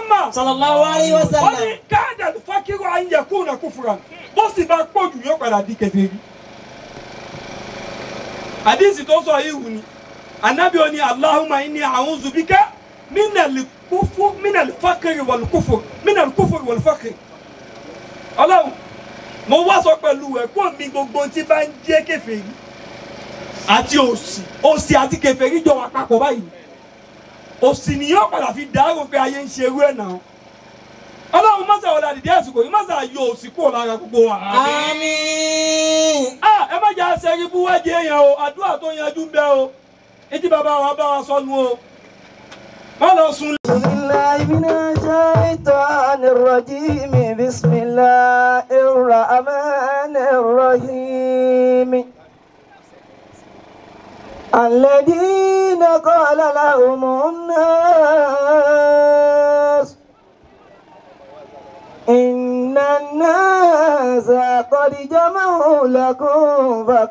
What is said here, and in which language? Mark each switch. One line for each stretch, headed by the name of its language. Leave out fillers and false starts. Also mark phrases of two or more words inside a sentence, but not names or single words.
Arabic: صلى الله عليه وسلم. Oni كاد الفقر أن يكون كفرا.
Yoruba: Bó sì bá pọ̀ jù yóò padà di kèfèrí. Hadisi tó sọ yìí wuni. Ànábì ó ní
Arabic: اللهم إني أعوذ بك من الكفر من الفقر والكفر من الكفر والفقر.
Yoruba: Ọlọ́run mo wá sọ pẹ̀lú ẹ̀ kó mi gbogbo tí bá ń jẹ́ kèfèrí àti òṣì àti kèfèrí jọ wà papọ̀ báyìí. Òṣì ni yóò padà fi dárò pé ayé ń ṣe irú ẹ̀ náà. Ọlọ́run má ṣe wọlé àdìdí àsìkò yìí má ṣe yọ òṣì kúrò lára gbogbo wa. Àmín. Ẹ má jẹ́ àṣẹrí búwẹ́jì èèyàn o, àdúrà tó yanjú ń bẹ o. Etí bàbá wa bá wa sọnù o. Má lọ sùn.
Arabic: بالله من الشيطان الرجيم. بسم الله الرحمن الرحيم. الذين قال لهم الناس إن الناس قد جمعوا لكم